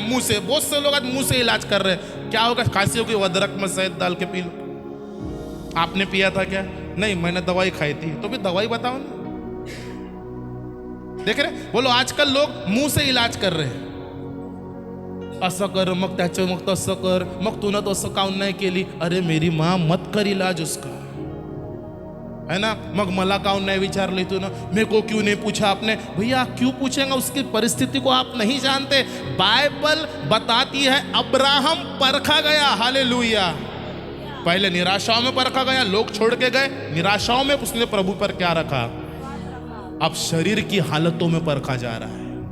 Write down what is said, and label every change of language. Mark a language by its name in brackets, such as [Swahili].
[Hindi] मुंह से, बहुत से लोग आज मुंह से इलाज कर रहे हैं। क्या होगा, खांसी होगी, अदरक में शहद डाल के पी लो। आपने पिया था क्या? नहीं, मैंने दवाई खाई थी। तो भी दवाई बताओ ना। देख रहे, बोलो, आजकल लोग मुंह से इलाज कर रहे हैं। [Marathi] असं कर, मग त्याचं मग तसं कर, मग तूने तो असं काऊन नाही केली, [Hindi] अरे मेरी माँ मत कर इलाज उसका, है ना। [Marathi] मग मला काऊन नहीं विचार तू ना, [Hindi] मेरे को क्यों नहीं पूछा आपने? भैया क्यों पूछेंगे, उसकी परिस्थिति को आप नहीं जानते। बाइबल बताती है अब्राहम परखा गया। हालेलुया। पहले निराशाओं में परखा गया, लोग छोड़ के गए, निराशाओं में उसने प्रभु पर क्या रखा, अब शरीर की हालतों में परखा जा रहा है।